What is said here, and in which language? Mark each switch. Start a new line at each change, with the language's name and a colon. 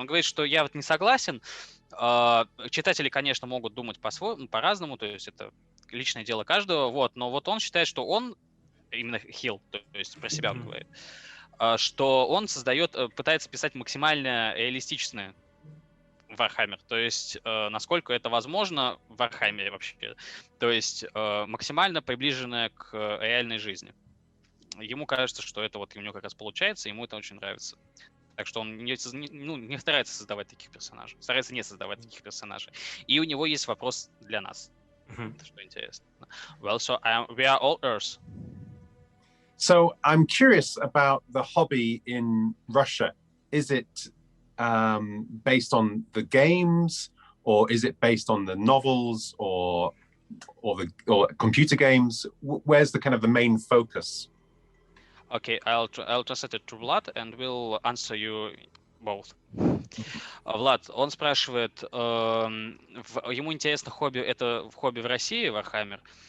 Russian: Он говорит, что я вот не согласен. Читатели, конечно, могут думать по-своему, по-разному, то есть это личное дело каждого, вот, но вот он считает, что он, именно Хилл, то есть про себя он говорит, что он пытается писать максимально реалистичное Warhammer, то есть насколько это возможно в Warhammer вообще, то есть максимально приближенное к реальной жизни. Ему кажется, что это вот у него как раз получается, ему это очень нравится. Так что он не старается создавать таких персонажей, старается не создавать таких персонажей. И у него есть вопрос для нас, что интересно.
English: Well, so we are all Earth. So I'm curious about the hobby in Russia. Is it based on the games, or is it based on the novels, or computer games? Where's the kind of the main focus? Okay, I'll translate it to Vlad, and we'll answer you both.
Russian: Влад, он спрашивает, ему интересно хобби в России, Warhammer.